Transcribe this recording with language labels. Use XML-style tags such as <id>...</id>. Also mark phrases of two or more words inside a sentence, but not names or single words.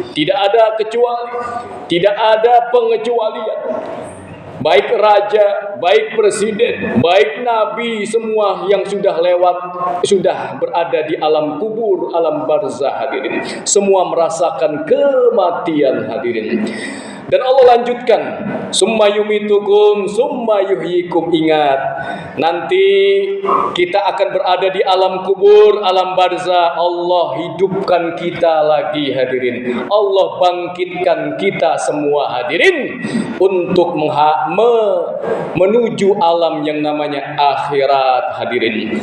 <id>Tidak ada kecuali, tidak ada pengecualian. Baik raja, baik presiden, baik nabi, semua yang sudah lewat, sudah berada di alam kubur, alam barzah, hadirin. Semua merasakan kematian, hadirin. Dan Allah lanjutkan,</id> <ar>ثم يميتكم ثم يحييكم.</ar> <id>Ingat, nanti kita akan berada di alam kubur, alam barzah. Allah hidupkan kita lagi, hadirin. Allah bangkitkan kita semua, hadirin, untuk menuju alam yang namanya akhirat, hadirin.</id>